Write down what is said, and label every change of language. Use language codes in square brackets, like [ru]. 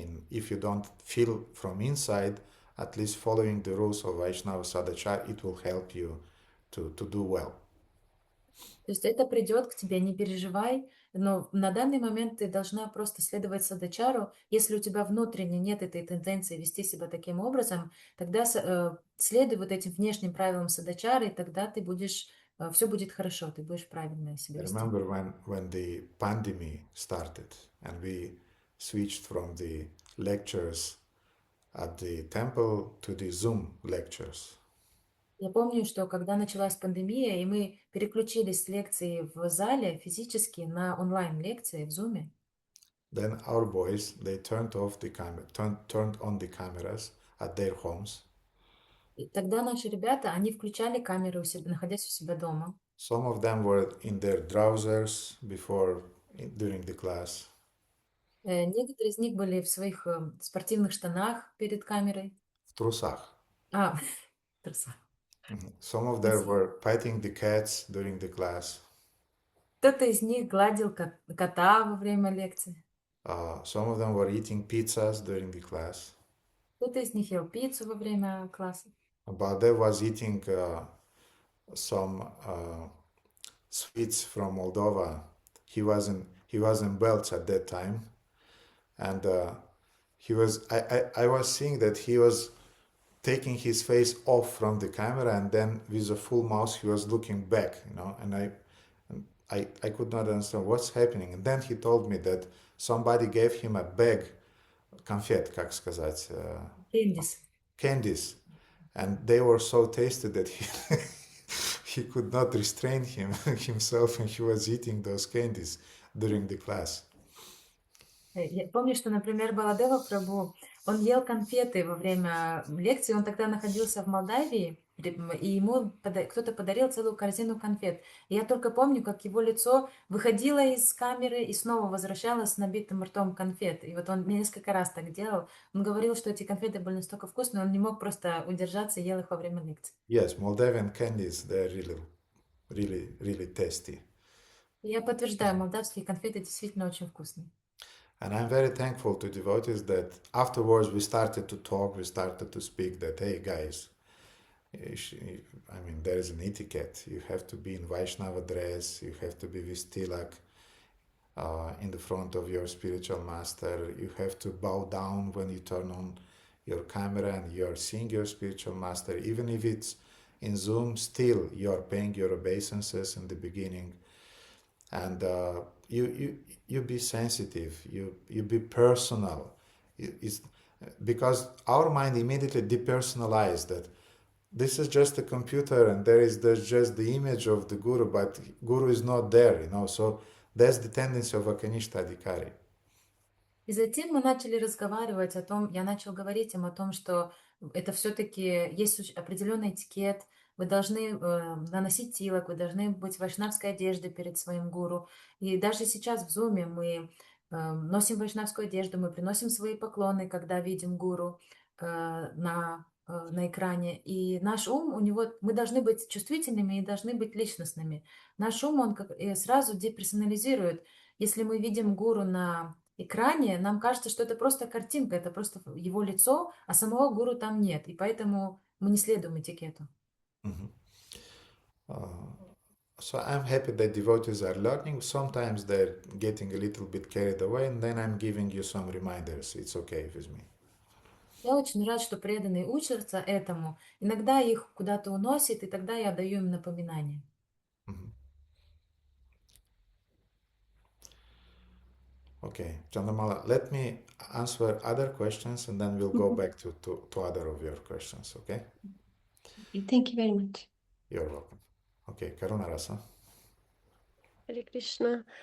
[en] If you don't feel from inside, at least following the rules of Vaishnava Sadachar, it will help you to do well. [ru] То есть это придет к тебе, не переживай, но на данный момент ты должна просто следовать садачару. Если у тебя внутренне нет этой тенденции вести себя таким образом, тогда следуй вот этим внешним правилам садачары, и тогда ты будешь, все будет хорошо, ты будешь правильно себя вести. [en] Remember when the pandemic started and we switched from the lectures at the temple to the Zoom lectures. [ru] Я помню, что когда началась пандемия, и мы переключились с лекции в зале физически на онлайн-лекции в Zoom. [en] Then our boys, they turned on the cameras at their homes. [ru] И тогда наши ребята, они включали камеры, находясь у себя дома. [en] Some of them were in their trousers during the class. [ru] Некоторые из них были в своих спортивных штанах перед камерой. В трусах. В трусах. [en] Some of them were petting the cats during the class. [ru] Кто-то из них гладил кота во время лекции. [en] Some of them were eating pizzas during the class. [ru] Кто-то из них ел пиццу во время класса. [en] Baldev was eating some sweets from Moldova. He was in Belts at that time, and I was seeing that he was taking his face off from the camera, and then with a full mouth he was looking back, and I could not understand what's happening. And then he told me that somebody gave him a bag, [ru] конфет, как сказать, [en] candies, and they were so tasty that he could not restrain himself, and he was eating those candies during the class. [ru] Я помню, что, например, Баладева Прабhu, он ел конфеты во время лекции, он тогда находился в Молдавии, и ему кто-то подарил целую корзину конфет. И я только помню, как его лицо выходило из камеры и снова возвращалось с набитым ртом конфет. И вот он несколько раз так делал. Он говорил, что эти конфеты были настолько вкусные, он не мог просто удержаться и ел их во время лекции. [en] Yes, Moldavian candies, they're really tasty. [ru] Я подтверждаю, молдавские конфеты действительно очень вкусные. [en] And I'm very thankful to devotees that afterwards we started to talk, we started to speak that, hey guys, I mean, there is an etiquette. You have to be in Vaishnava dress, you have to be with tilak in the front of your spiritual master, you have to bow down when you turn on your camera and you're seeing your spiritual master. Even if it's in Zoom, still you're paying your obeisances in the beginning. And you be sensitive, you be personal. It's because our mind immediately depersonalized that this is just a computer and there's just the image of the guru, but guru is not there, so that's the tendency of a Kanishta Adhikari. [ru] И затем мы начали разговаривать о том, я начал говорить им о том, что это все-таки есть определенный этикет, вы должны наносить тилак, вы должны быть в вайшнавской одежде перед своим гуру. И даже сейчас в зуме мы носим вайшнавскую одежду, мы приносим свои поклоны, когда видим гуру на экране. И наш ум, мы должны быть чувствительными и должны быть личностными. Наш ум, он сразу деперсонализирует. Если мы видим гуру на экране, нам кажется, что это просто картинка, это просто его лицо, а самого гуру там нет. И поэтому мы не следуем этикету. [en] So I'm happy that devotees are learning. Sometimes they're getting a little bit carried away, and then I'm giving you some reminders. It's okay with me. [ru] Я очень рад, что преданные учатся этому. Иногда их куда-то уносит, и тогда я даю им напоминания. [en] Okay, Chandramala, let me answer other questions, and then we'll go back to other of your questions, okay? Thank you very much. You're welcome. Okay, Karuna Rasa. Hare Krishna.